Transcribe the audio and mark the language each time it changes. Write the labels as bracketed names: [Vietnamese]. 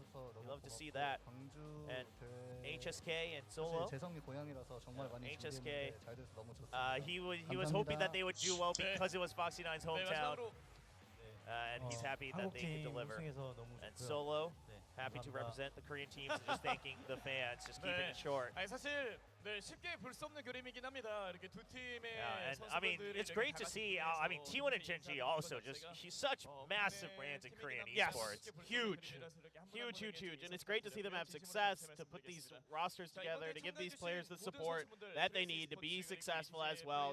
[English] We love to see that. And HSK and Solo. HSK, he was hoping that they would do well because it was Foxy9's hometown. And he's happy that they could deliver. And Solo, happy to represent the Korean teams and just thanking the fans, just keeping it short. [Korean] 사실 쉽게 볼 수 없는 그림이긴 합니다. 이렇게 두 팀의 [English] And I mean, it's great to see. I mean, T1 and Genji also just he's such massive brands in Korean esports. Huge. Huge. And it's great to see them have success, to put these rosters together, to give these players the support that they need to be successful as well.